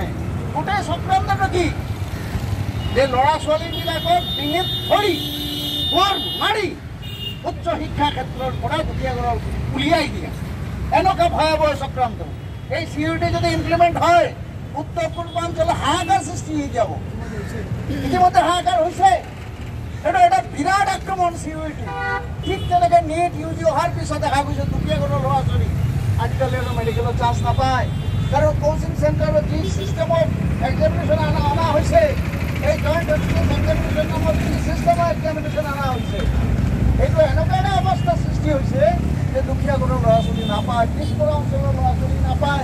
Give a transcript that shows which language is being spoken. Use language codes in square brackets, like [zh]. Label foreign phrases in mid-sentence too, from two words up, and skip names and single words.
[as] গোটেই চক্ৰান্তটো কি যে ল'ৰা ছোৱালীবিলাকক ডিঙিত ধৰি বৰ মাৰি উচ্চ শিক্ষা ক্ষেত্ৰৰ পৰা দুখীয়া ঘৰৰ উলিয়াই দিয়া, এনেকুৱা ভয়াৱহ চক্ৰান্ত। এই চিইউটি যদি ইমপ্লিমেণ্ট হয় উত্তৰ পূৰ্বাঞ্চলত হাহাকাৰ সৃষ্টি হৈ যাব। [bn] হয়েছে, ইতিমধ্যে হাহাকার হয়েছে। এটা বিরাট আক্রমণ সিইউটি। [as] ঠিক তেনেকৈ নেট ইউজি অহাৰ পিছত দেখা গৈছে দুখীয়া ঘৰৰ ল'ৰা ছোৱালী আজিকালি মেডিকেলৰ চান্স নাপায়, কাৰণ [en] coaching center [as] যি ছিষ্টেমত এক্সামিনেশ্যন অনা হৈছে, এই [en] joint examination [as] নামৰ যি ছিষ্টেমত এক্সামিনেশ্যন অনা হৈছে, এইটো এনেকুৱা এটা অৱস্থা সৃষ্টি হৈছে যে দুখীয়া ঘৰৰ ল'ৰা ছোৱালী নাপায়, পিছপৰা অঞ্চলৰ ল'ৰা ছোৱালী নাপায়।